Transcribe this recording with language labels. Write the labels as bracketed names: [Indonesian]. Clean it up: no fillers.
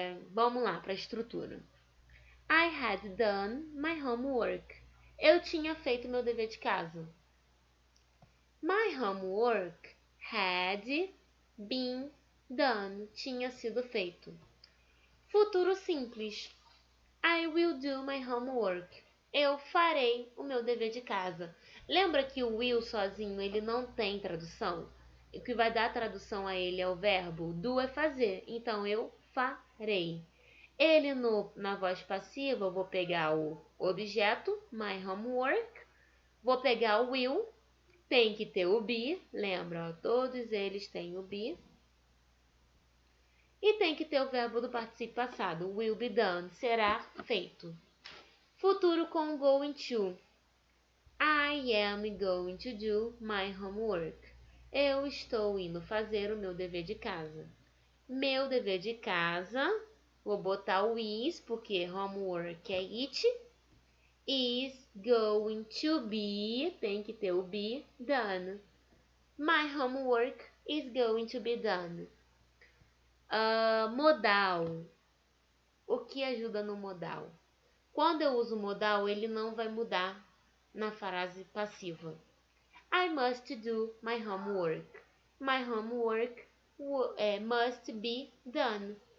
[Portuguese] Vamos lá para a estrutura. [English] I had done my homework. [Portuguese] Eu tinha feito meu dever de casa. [English] My homework had been done. [Portuguese] Tinha sido feito. Futuro simples. [English] I will do my homework. [Portuguese] Eu farei o meu dever de casa. Lembra que o will sozinho ele não tem tradução? O que vai dar tradução a ele é o verbo. Do é fazer. Então, eu farei. Ele na voz passiva, eu vou pegar o objeto, [English] my homework. [Portuguese] Vou pegar o will. Tem que ter o be. Lembra, ó, todos eles têm o be. E tem que ter o verbo do particípio passado. [English] Will be done. [Portuguese] Será feito. Futuro com [English] going to. I am going to do my homework. [Portuguese] Eu estou indo fazer o meu dever de casa. Meu dever de casa, vou botar o is, porque homework é it. [English] Is going to be, [Portuguese] tem que ter o [English] be, done. My homework is going to be done. [Portuguese] Modal. O que ajuda no modal? Quando eu uso modal, ele não vai mudar na frase passiva. [English] I must do my homework. My homework must be done.